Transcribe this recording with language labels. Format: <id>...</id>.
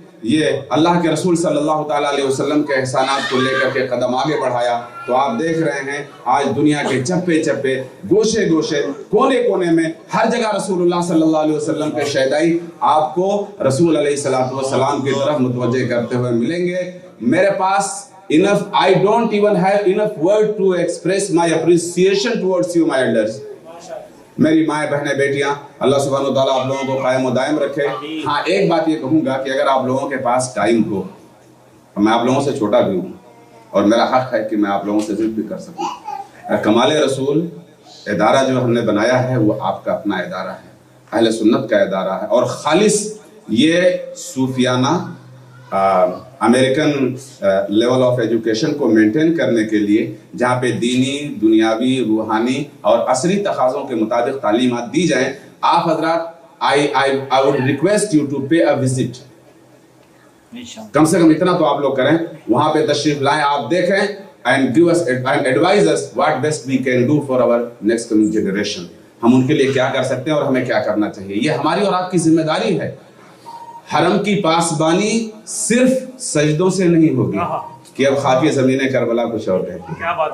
<ur>یہ اللہ کے رسول صلی اللہ تعالیٰ علیہ وسلم کے احسانات کو لے کر کے قدم آگے بڑھایا تو آپ دیکھ رہے ہیں آج دنیا کے چپے چپے گوشے گوشے کونے کونے میں ہر جگہ رسول اللہ صلی اللہ علیہ وسلم کے شہدائی آپ کو رسول علیہ السلام کی طرف متوجہ کرتے ہوئے ملیں گے. میرے پاس</ur> <en>I don't even have enough word to express my appreciation towards you, my elders.</en> <ur>میری مائیں بہنیں بیٹیاں اللہ سبحانہ وتعالیٰ آپ لوگوں کو قائم و دائم رکھے. ہاں ایک بات یہ کہوں گا کہ اگر آپ لوگوں کے پاس ٹائم ہو، میں آپ لوگوں سے چھوٹا بھی ہوں اور میرا حق ہے کہ میں آپ لوگوں سے ضد بھی کر سکوں. کمال رسول ادارہ جو ہم نے بنایا ہے وہ آپ کا اپنا ادارہ ہے، اہل سنت کا ادارہ ہے، اور خالص یہ صوفیانہ</ur> <en>American level of education</en> <ur>کو مینٹین کرنے کے لیے جہاں پہ دینی، دنیاوی، روحانی اور عصری تقاضوں کے مطابق تعلیمات دی جائیں. آپ حضرات</ur> <en>I would request you to pay a visit.</en> <ur>کم سے کم اتنا تو آپ لوگ کریں، وہاں پہ تشریف لائیں، آپ دیکھیں</ur> <en>and give us and advise us what best we can do for our next coming generation.</en> <ur>ہم ان کے لیے کیا کر سکتے ہیں اور ہمیں کیا کرنا چاہیے. یہ ہماری اور آپ کی ذمہ داری ہے. حرم کی پاسبانی صرف سجدوں سے نہیں ہوگی کہ اب خاکی زمین کربلا کچھ اور کہتی ہے.</ur>